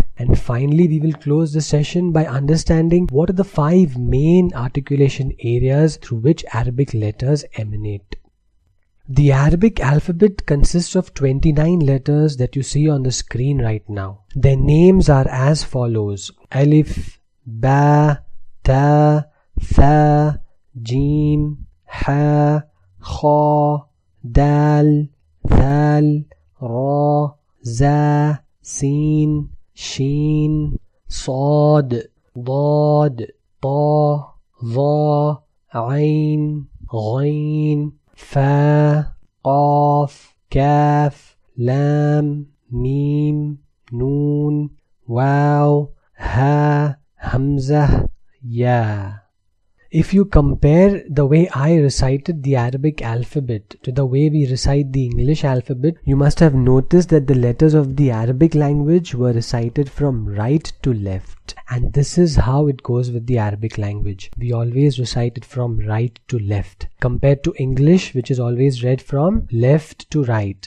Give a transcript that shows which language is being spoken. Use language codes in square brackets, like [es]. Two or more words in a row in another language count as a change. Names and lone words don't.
[en] And finally, we will close the session by understanding what are the 5 main articulation areas through which Arabic letters emanate. The Arabic alphabet consists of 29 letters that you see on the screen right now. Their names are as follows: Alif, Ba, Ta, Tha, Jim, Ha, Kha, Dal, Thal, Ra, Za, Sin, Sheen, Sad, Dad, Ta, Dha, Ain, Ghain, Fa, Qaf, Kaf, Lam, Mim, Noon, Waw, Ha, Hamzah, Ya. If you compare the way I recited the Arabic alphabet to the way we recite the English alphabet, you must have noticed that the letters of the Arabic language were recited from right to left. And this is how it goes with the Arabic language. We always recite it from right to left, compared to English, which is always read from left to right.